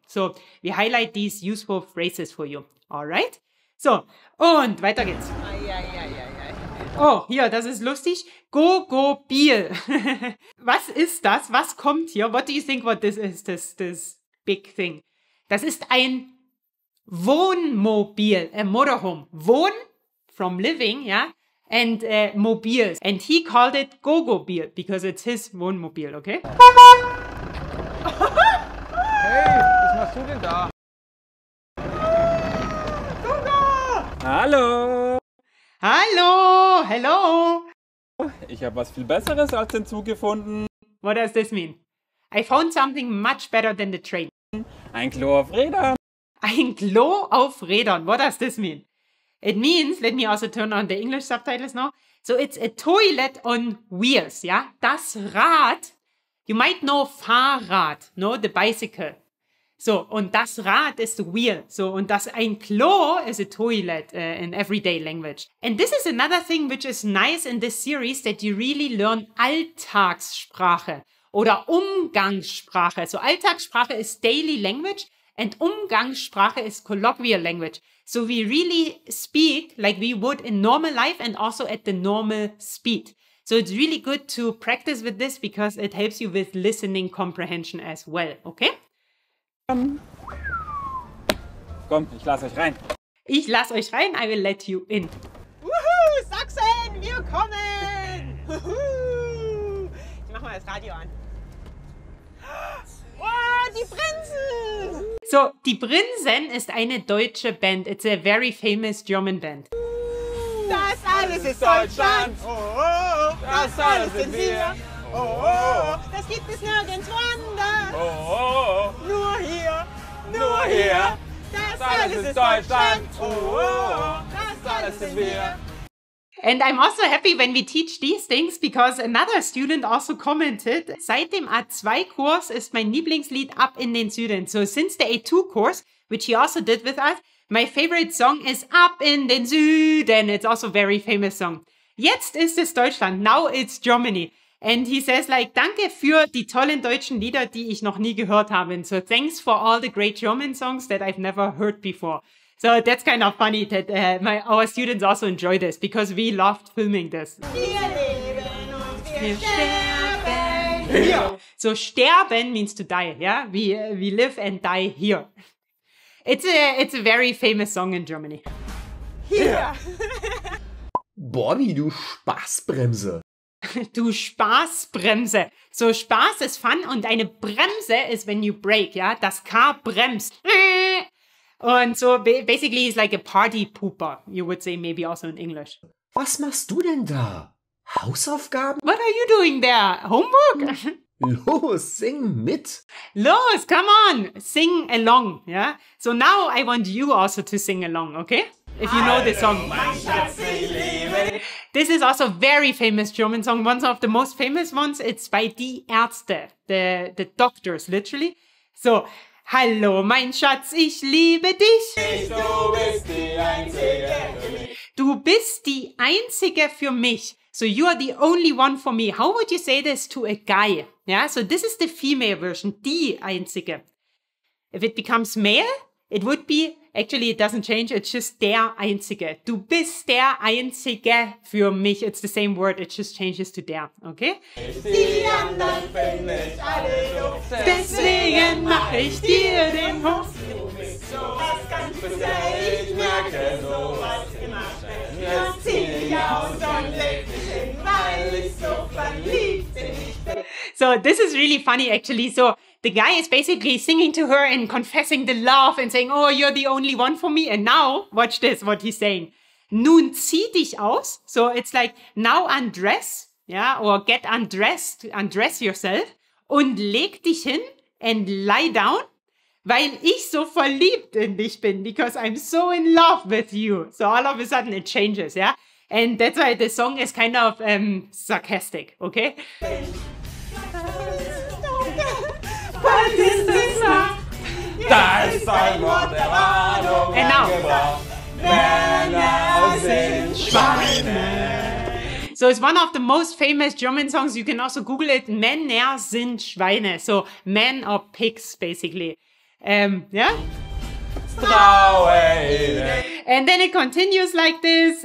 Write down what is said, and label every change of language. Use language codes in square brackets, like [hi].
[en] So we highlight these useful phrases for you, alright? [de] So, und weiter geht's. Oh, hier, das ist lustig. Go-Go-Biel. Was ist das? Was kommt hier? [en] What do you think what this is, this big thing? [de] Das ist ein Wohnmobil, [en] a motorhome. Wohn, from living, yeah, and mobil. And he called it Go-Go-Biel, because it's his Wohnmobil, okay? [de] Hey, was machst du denn da? Hallo! Hallo! [en] Hello! [de] Ich habe was viel Besseres als den Zug gefunden. [en] What does this mean? I found something much better than the train. [de] Ein Klo auf Rädern. Ein Klo auf Rädern. [en] What does this mean? It means, let me also turn on the English subtitles now. So it's a toilet on wheels, yeah? Das Rad, you might know Fahrrad, no? The bicycle. So, [de] und das Rad [en] is the wheel. So, [de] und das ein Klo [en] is a toilet in everyday language. And this is another thing which is nice in this series, that you really learn [de] Alltagssprache oder Umgangssprache. [en] So, Alltagssprache is daily language and Umgangssprache is colloquial language. So, we really speak like we would in normal life and also at the normal speed. So, it's really good to practice with this because it helps you with listening comprehension as well, okay? [de] Komm, ich lasse euch rein. Ich lasse euch rein, [en] I will let you in. [de] Wuhu, Sachsen, wir kommen! Wuhu. Ich mach mal das Radio an. Oh, die Prinzen! So, die Prinzen ist eine deutsche Band. [en] It's a very famous German band. [de] Das alles ist Deutschland! Oh, oh, oh. Das alles sind wir! Oh, oh, oh. Das gibt es nirgends woanders! Oh, oh, oh. Nur hier! Nur hier! Das alles ist Deutschland! Oh, oh, oh. Das alles sind wir! [en] And I'm also happy when we teach these things, because another student also commented, [de] seit dem A2-Kurs ist mein Lieblingslied Ab in den Süden. [en] So since the A2 course, which he also did with us, my favorite song is Ab in den Süden. It's also a very famous song. [de] Jetzt ist es Deutschland. [en] Now it's Germany. And he says like, [de] danke für die tollen deutschen Lieder, die ich noch nie gehört habe. [en] And so thanks for all the great German songs that I've never heard before. So that's kind of funny that our students also enjoy this, because we loved filming this. [de] Wir leben und wir sterben hier. [en] So sterben means to die, yeah? We live and die here. It's a very famous song in Germany. [de] Hier. Bobby, du Spaßbremse. Du Spaßbremse. So Spaß ist fun und eine Bremse ist [en] when you brake, [de] ja? Das Car bremst. [en] Und so basically it's like a party pooper, you would say maybe also in English. [de] Was machst du denn da? Hausaufgaben? [en] What are you doing there? Homework? [de] Los, sing mit. [en] Los, come on, sing along, yeah? So now I want you also to sing along, okay? If you know the song. This is also a very famous German song, one of the most famous ones. It's by Die Ärzte, the doctors, literally. [de] So, hallo, mein Schatz, ich liebe dich. Du bist die Einzige für mich. Du bist die Einzige für mich. [en] So you are the only one for me. How would you say this to a guy? Yeah, so this is the female version, die Einzige. If it becomes male, it would be, actually it doesn't change, it's just der Einzige. [de] Du bist der Einzige für mich. [en] It's the same word, it just changes to der, okay? [de] Die anderen finde ich alle doof. Deswegen mache ich dir den Hof. Du bist sowas ganz speziell, ich merke sowas immer schnell. Jetzt zieh dich aus und leg dich hin, weil ich so verliebt bin. [en] So this is really funny actually. So the guy is basically singing to her and confessing the love and saying, oh, you're the only one for me. And now, watch this, what he's saying. [de] Nun zieh dich aus. [en] So it's like, now undress, yeah, or get undressed, undress yourself. [de] Und leg dich hin [en] and lie down, [de] weil ich so verliebt in dich bin, [en] because I'm so in love with you. So all of a sudden it changes, yeah? And that's why the song is kind of sarcastic, okay? [de] Da ist ein Wort der Warnung angebracht. Männer sind Schweine. [en] So it's one of the most famous German songs. You can also Google it. [de] Männer sind Schweine. [en] So men are pigs, basically. Yeah? [de] Traue ihnen. [en] And then it continues like this.